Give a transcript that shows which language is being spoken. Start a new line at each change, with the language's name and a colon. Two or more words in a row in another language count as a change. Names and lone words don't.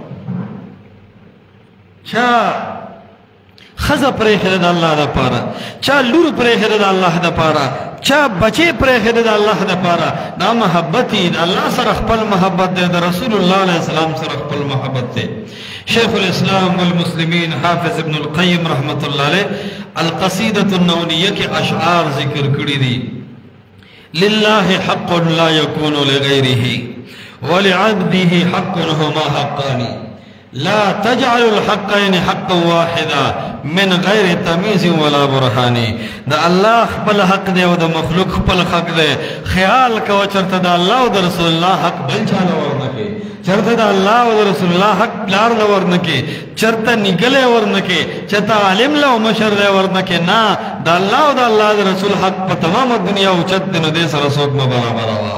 Pashto: چا ښځه پرېښې د الله دپاره، چا لور پرېښې د الله دپاره، چا بچې پرېښې د الله دپاره، دا محبت یې د الله سره خپل محبت دی، د رسول الله علیه السلام سره خپل محبت دی. شیخ الاسلام والمسلمین حافظ ابن القیم رحمت اللہ علیہ القصیدۃ النونیہ
Urdu: کے اشعار
Pashto: ذکر کړي دي.
Arabic: للہ حق لا يكون لغیره ولعبده حق هما حقان لا تجعل الحقين حقا واحدا من غیر تمیز ولا برهان.
Pashto: دا الله خپل حق دی او د مخلوق خپل حق دی. خیال کوه چرته د الله او د رسول الله حق بل چاله ورنکې، چرته د الله او د رسول الله حق پلار له ورنکې، چرته نیګلی ورنکې، چرته عالم له او مشر دی ورنکې، نه د الله او د الله د رسول حق په تمامه دنیا اوچت دی، نو دې سره څوک مه برابروه.